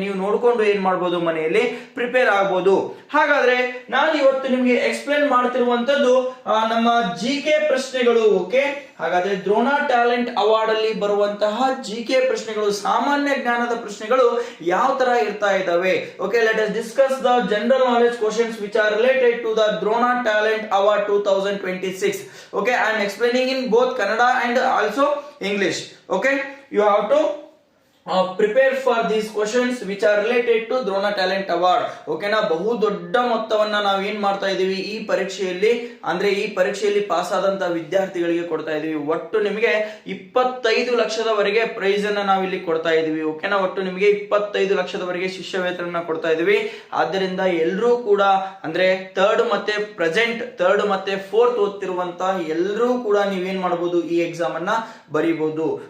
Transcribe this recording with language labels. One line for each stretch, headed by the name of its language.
Kannada: ನೀವು ನೋಡ್ಕೊಂಡು ಏನ್ ಮಾಡ್ಬೋದು, ಮನೆಯಲ್ಲಿ ಪ್ರಿಪೇರ್ ಆಗ್ಬೋದು. ಹಾಗಾದ್ರೆ ನಾನು ಇವತ್ತು ನಿಮಗೆ ಎಕ್ಸ್ಪ್ಲೇನ್ ಮಾಡ್ತಿರುವಂತದ್ದು ನಮ್ಮ ಜಿಕೆ ಪ್ರಶ್ನೆಗಳು. ಓಕೆ, ಹಾಗಾದ್ರೆ ದ್ರೋಣ ಟ್ಯಾಲೆಂಟ್ ಅವಾರ್ಡ್ ಅಲ್ಲಿ ಬರುವಂತಹ ಜಿಕೆ ಪ್ರಶ್ನೆಗಳು, ಸಾಮಾನ್ಯ ಜ್ಞಾನದ ಪ್ರಶ್ನೆಗಳು ಯಾವ ತರ ಇರ್ತಾ ಇದಾವೆ.
English: Okay, let us discuss the general knowledge questions which are related to the Drona Talent Award 2026. Okay, I am explaining in both Kannada and also English. Okay, you have to prepare for these questions which are related to Drona Talent Award.
Kannada: ಓಕೆನಾ, ಬಹು ದೊಡ್ಡ ಮೊತ್ತವನ್ನ ನಾವು ಏನ್ ಮಾಡ್ತಾ ಇದೀವಿ ಈ ಪರೀಕ್ಷೆಯಲ್ಲಿ, ಅಂದ್ರೆ ಈ ಪರೀಕ್ಷೆಯಲ್ಲಿ ಪಾಸ್ ಆದಂತ ವಿದ್ಯಾರ್ಥಿಗಳಿಗೆ ಕೊಡ್ತಾ ಇದೀವಿ. ಒಟ್ಟು ನಿಮಗೆ 25 ಲಕ್ಷದವರೆಗೆ ಪ್ರೈಸ್ ಅನ್ನ ನಾವು ಇಲ್ಲಿ ಕೊಡ್ತಾ ಇದೀವಿ. ಓಕೆನಾ, ಒಟ್ಟು ನಿಮಗೆ 25 ಲಕ್ಷದವರೆಗೆ ಶಿಷ್ಯ ವೇತನ ಕೊಡ್ತಾ ಇದೀವಿ. ಆದ್ದರಿಂದ ಎಲ್ಲರೂ ಕೂಡ ಅಂದ್ರೆ ಥರ್ಡ್ ಮತ್ತೆ ಫೋರ್ತ್ ಓದ್ತಿರುವಂತ ಎಲ್ಲರೂ ಕೂಡ ನೀವೇನ್ ಮಾಡಬಹುದು, ಈ ಎಕ್ಸಾಮ್ ಅನ್ನ ಬರೀಬಹುದು.